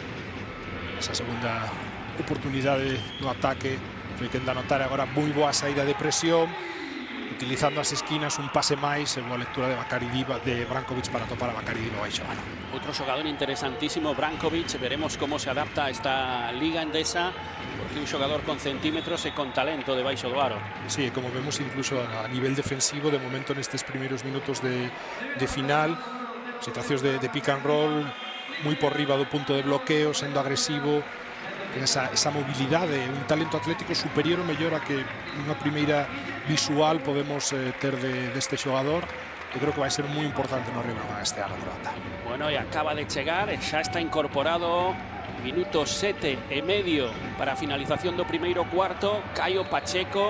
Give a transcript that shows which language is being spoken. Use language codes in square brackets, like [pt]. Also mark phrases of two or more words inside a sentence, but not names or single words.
[gl] Esa segunda oportunidade no ataque foi quen de anotar agora moi boa saída de presión, utilizando as esquinas, un pase máis, e boa lectura de Bakary Diba, de Brankovic, para topar a Bakary Diba baixo aro. Otro xogador interesantísimo, Brankovic. Veremos como se adapta a esta liga endesa, porque un xogador con centímetros e con talento de baixo do aro. Sí, como vemos incluso a nivel defensivo, de momento nestes primeiros minutos de final, situacións de [en] pick and roll, [gl] moi por riba do punto de bloqueo, sendo agresivo, esa mobilidade, un talento atlético superior ou mellor a que unha primeira visual podemos ter deste xogador. Eu creo que vai ser moi importante no Río Breogán este ano, croata. Bueno, e acaba de chegar, xa está incorporado, minuto 7,5 para a finalización do primeiro cuarto, Caio Pacheco.